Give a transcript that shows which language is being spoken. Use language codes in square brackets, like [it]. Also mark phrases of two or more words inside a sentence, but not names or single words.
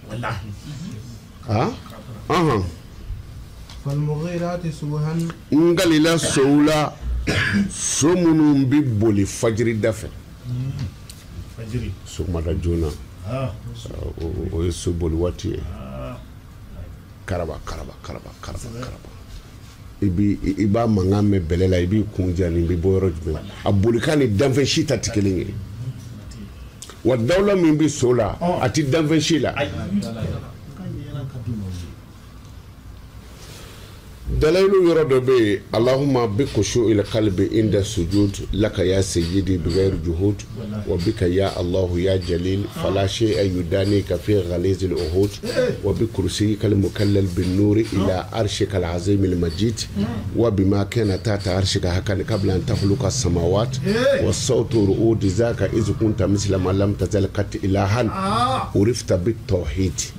[bm] n kalila sow la so minnu bɛ boli fajiri da fɛ sɔgɔmada joona o ye so boli waati ye karaba i b'a mankan mɛn bɛlɛ la i b'i kun ja nin bɛ bɔ yɔrɔ jumɛn a bolikan ni danfɛn si ta tɛ kelen ye wa dawla min bi so la a ti danfɛn si la [ar] دلائل يرد به اللهم بخشوع القلب عند السجود لك يا سيدي بغير جهود وبك يا الله يا جليل فلا شيء يدانيك في غليظ العهود وبكرسيك المكلل بالنور إلى عرشك العظيم المجيد وبما كان تحت عرشك هكذا قبل أن تخلق السماوات والصوت رؤود ذاك إذ كنت مثل ما لم تزل قط إلها عرفت بالتوحيد